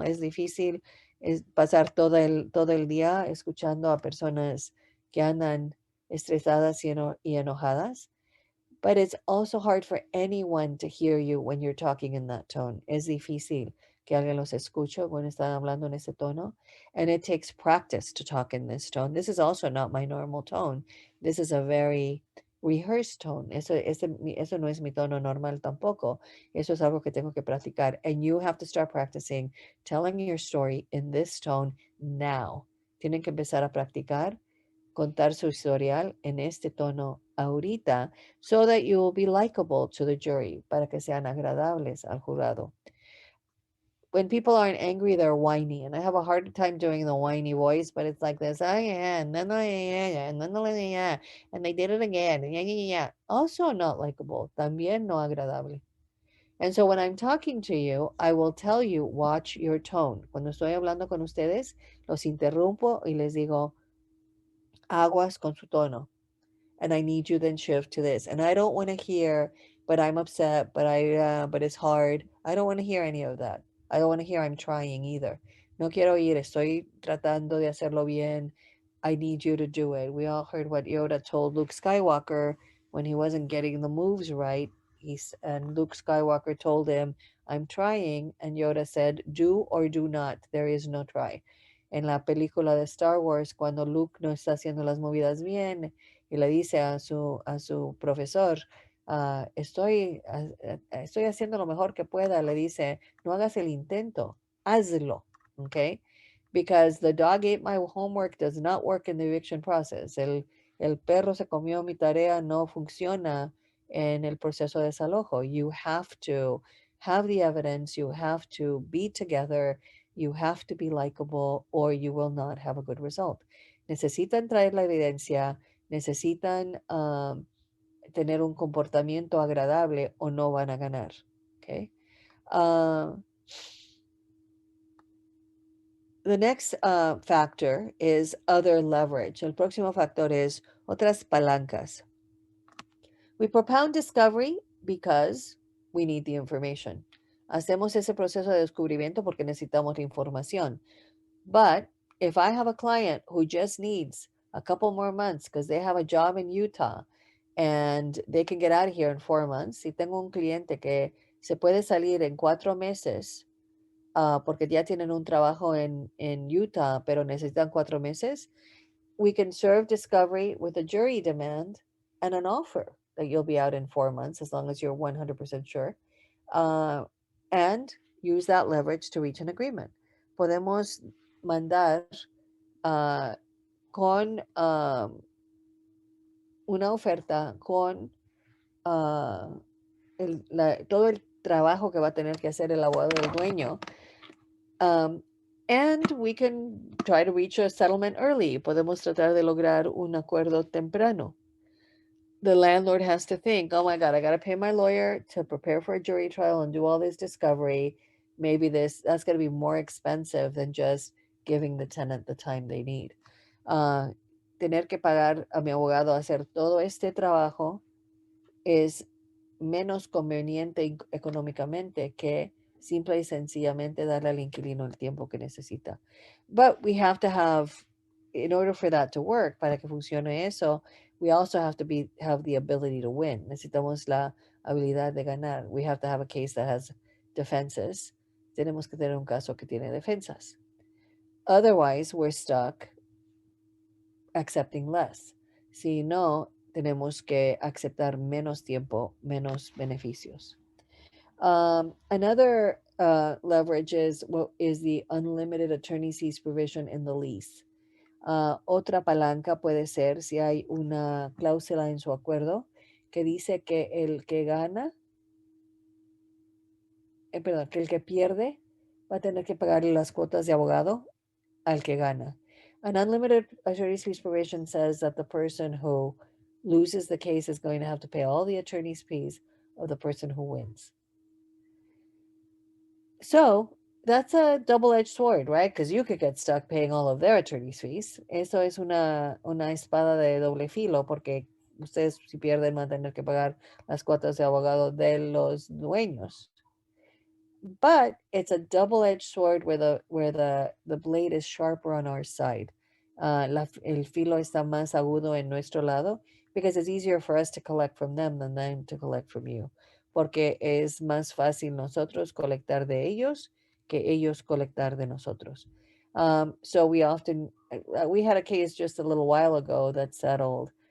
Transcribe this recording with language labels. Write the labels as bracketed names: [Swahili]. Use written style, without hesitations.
[Spanish] Es difícil pasar todo el día escuchando a personas que andan estresadas y enojadas. [English] But it's also hard for anyone to hear you when you're talking in that tone. [Spanish] Es difícil que alguien los escuche cuando están hablando en ese tono. [English] And it takes practice to talk in this tone. This is also not my normal tone. This is a very rehearsed tone. [Spanish] Eso no es mi tono normal tampoco. Eso es algo que tengo que practicar. [English] And you have to start practicing telling your story in this tone now. [Spanish] Tienen que empezar a practicar contar su historial en este tono ahorita, [English] so that you will be likable to the jury, [Spanish] para que sean agradables al jurado. [English] When people aren't angry, they're whiny, and I have a hard time doing the whiny voice, but it's like this, oh yeah, and then yeah, and then yeah, and they did it again, and yeah. Also not likable, [Spanish] también no agradable. [English] And so when I'm talking to you, I will tell you, watch your tone. [Spanish] Cuando estoy hablando con ustedes, los interrumpo y les digo, aguas con su tono. [English] And I need you then shift to this. And I don't want to hear, but I'm upset, but it's hard. I don't want to hear any of that. I don't want to hear I'm trying either. No quiero oír, estoy tratando de hacerlo bien. I need you to do it. We all heard what Yoda told Luke Skywalker when he wasn't getting the moves right. And Luke Skywalker told him, I'm trying. And Yoda said, do or do not. There is no try. [Spanish] En la película de Star Wars, cuando Luke no está haciendo las movidas bien, y le dice a su profesor, estoy haciendo lo mejor que pueda, le dice, no hagas el intento, hazlo, ¿ok? [English] Because the dog ate my homework does not work in the eviction process. [Spanish] El perro se comió mi tarea no funciona en el proceso de desalojo. [English] You have to have the evidence, you have to be together, you have to be likable, or you will not have a good result. [Spanish] Necesitan traer la evidencia, necesitan tener un comportamiento agradable o no van a ganar. [English] Okay? The next factor is other leverage. [Spanish] El próximo factor es otras palancas. [English] We propound discovery because we need the information. [Spanish] Hacemos ese proceso de descubrimiento porque necesitamos la información. [English] But if I have a client who just needs a couple more months because they have a job in Utah and they can get out of here in 4 months, [Spanish] si tengo un cliente que se puede salir en 4 meses porque ya tienen un trabajo en Utah, pero necesitan 4 meses, [English] we can serve discovery with a jury demand and an offer that you'll be out in 4 months as long as you're 100% sure, and use that leverage to reach an agreement. [Spanish] Podemos mandar con una oferta, con todo el trabajo que va a tener que hacer el abogado del dueño. [English] And we can try to reach a settlement early. [Spanish] Podemos tratar de lograr un acuerdo temprano. [English] The landlord has to think, oh my God, I got to pay my lawyer to prepare for a jury trial and do all this discovery. Maybe that's going to be more expensive than just giving the tenant the time they need. [Spanish] Tener que pagar a mi abogado a hacer todo este trabajo es menos conveniente económicamente que simple y sencillamente darle al inquilino el tiempo que necesita. [English] But we have to have, in order for that to work, [Spanish] para que funcione eso, [English] we also have to have the ability to win. [Spanish] Necesitamos la habilidad de ganar. [English] We have to have a case that has defenses. [Spanish] Tenemos que tener un caso que tiene defensas. [English] Otherwise, we're stuck accepting less. [Spanish] Si no, tenemos que aceptar menos tiempo, menos beneficios. [English] Another leverage is the unlimited attorney's fees provision in the lease. [Spanish] Otra palanca puede ser si hay una cláusula en su acuerdo que dice que el que gana, que el que pierde va a tener que pagar las cuotas de abogado al que gana. [English] An unlimited attorney's fees provision says that the person who loses the case is going to have to pay all the attorney's fees of the person who wins. So that's a double-edged sword, right? Because you could get stuck paying all of their attorney's fees. [Spanish] Eso es una espada de doble filo, porque ustedes si pierden van a tener que pagar las cuotas de abogado de los dueños. [English] But it's a double-edged sword where the blade is sharper on our side. [Spanish] El filo está más agudo en nuestro lado [English] because it's easier for us to collect from them than them to collect from you. [Spanish] Porque es más fácil nosotros colectar de ellos que ellos colectar de nosotros. [English] So we had a case just a little while ago that settled,